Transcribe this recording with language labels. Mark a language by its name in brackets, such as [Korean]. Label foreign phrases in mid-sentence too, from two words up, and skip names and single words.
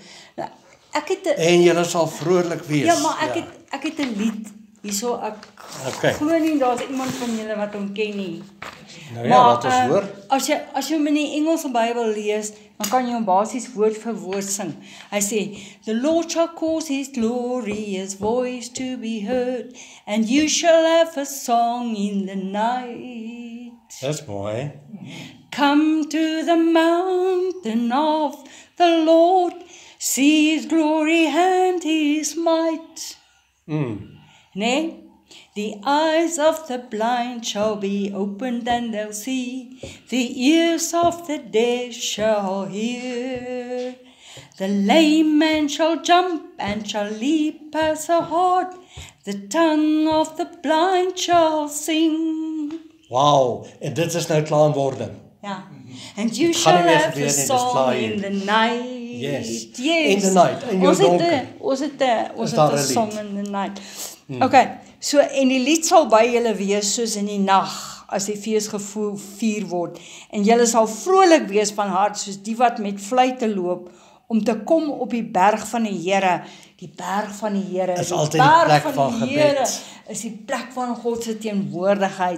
[Afrikaans] Nou, ek het 'n En julle sal vrolik wees. Ja, maar ek het 'n lied hierso, ek Okay. glo nie daar's iemand van julle wat hom ken nie. Nou ja, laat ons hoor. As jy hom in die Engelse Bybel lees, dan kan jy hom basies woord vir woord sing. Hy sê, [English] "The Lord shall cause his glorious voice to be heard, and you shall have a song in the night. [Afrikaans] Dis mooi. [English] Come to the mountain of the Lord, see his glory and his might." [Afrikaans] Nee? [English] The eyes of the blind shall be opened and they'll see. The ears of the deaf shall hear. The lame man shall jump and shall leap as a hart. The tongue of the blind shall sing. [Afrikaans] Wow, en dit is nou klaar in wording. Ja. [English] And you [Afrikaans] gaan [English] shall [Afrikaans] nie meer [English] have [Afrikaans] gebeur [English] a [Afrikaans] nie, dis [English] song [Afrikaans] klaar [English] in [Afrikaans] hier. [English] the night. Yes. Yes. In the night, [Afrikaans] in jou donker. Ons het daar 'n een [English] song [Afrikaans] lied? [English] in the night. [Afrikaans] Okay, so en die lied sal by julle wees soos in die nag, as die fees gevier word. En julle sal vrolik wees van hart soos die wat met fluite loop, om te kom op die berg van die Here. Die berg van die Here Is die altyd die berg plek van die Here gebed. is die plek van God se teenwoordigheid.